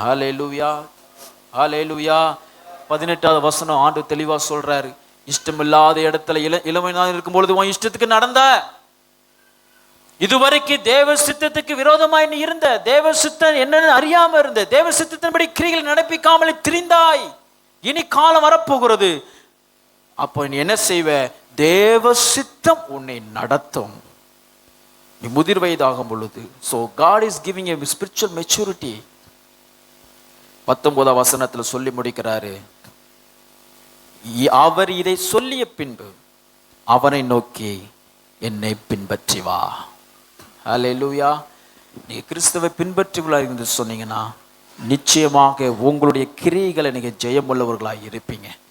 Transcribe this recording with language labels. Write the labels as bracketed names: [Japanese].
[Tamil] ஹல்லேலூயா, ஹல்லேலூயா. 18வது வசனம் ஆண்டு தெளிவா சொல்றாரு, இஷ்டமில்லாத இடத்துல இளமையாக இருக்கும் பொழுது உன் இஷ்டத்துக்கு நடந்த, இதுவரைக்கும் தேவ சித்தத்துக்கு விரோதமாய் நீ இருந்த, தேவ சித்தம் என்னன்னு அறியாம இருந்த, தேவ சித்தத்தின்படி கிரிகள் நடப்பிக்காமலே திரிந்தாய். இனி காலம் வரப்போகிறது, அப்போ நீ என்ன செய்வ? தேவ சித்தம் உன்னை நடத்தும் நீ முதிர் வயதாகும் பொழுது. [English] So God is giving a spiritual maturity. [Tamil] 19வது வசனத்துல சொல்லி முடிக்கிறாரு, அவர் இதை சொல்லிய பின்பு அவனை நோக்கி என்னை பின்பற்றி வா. ஹல்லேலூயா. நீங்க கிறிஸ்துவை பின்பற்றுவீர்களா என்று சொன்னீங்கன்னா நிச்சயமாக உங்களுடைய கிரியைகளை நீங்க ஜெயமுள்ளவர்களாக இருப்பீங்க.